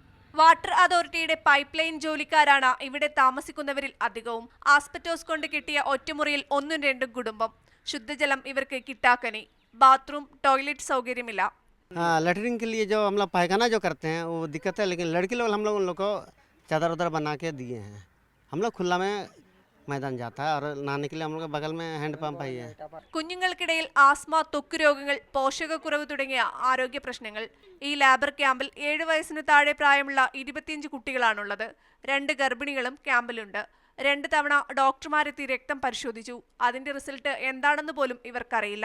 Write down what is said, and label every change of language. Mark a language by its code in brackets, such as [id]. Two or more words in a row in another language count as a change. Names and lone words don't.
[ml] വാട്ടർ അതോറിറ്റിയുടെ പൈപ്പ് ലൈൻ ജോലിക്കാരാണ് ഇവിടെ താമസിക്കുന്നവരിൽ അധികവും. ആസ്പെറ്റോസ് കൊണ്ട് കിട്ടിയ ഒറ്റമുറിയിൽ 1-2 കുടുംബം. ശുദ്ധജലം ഇവർക്ക് കിട്ടാക്കനി. [en] bathroom, toilet [ml] സൗകര്യമില്ല. [hi] लेटरिन के लिए जो हम लोग पायखाना जो करते हैं वो दिक्कत है, लेकिन लड़की लोग हम लोग उन लोग को चादर उधर बना के दिए हैं। हम लोग खुला में मैदान जाता है और नहाने के लिए हम लोग के बगल में हैंड पंप ही है। [ml] കുഞ്ഞുങ്ങൾക്കിടയിൽ ആസ്മ, ത്വക്ക് രോഗങ്ങൾ, പോഷകക്കുറവ് തുടങ്ങിയ ആരോഗ്യ പ്രശ്നങ്ങൾ. ഈ ലേബർ ക്യാമ്പിൽ 7 വയസ്സിന് താഴെ പ്രായമുള്ള 25 കുട്ടികളാണുള്ളത്. 2 ഗർഭിണികളും ക്യാമ്പിലുണ്ട്. 2 തവണ ഡോക്ടർമാരെത്തി രക്തം പരിശോധിച്ചു. അതിന്റെ റിസൾട്ട് എന്താണെന്ന് പോലും ഇവർക്കറിയില്ല.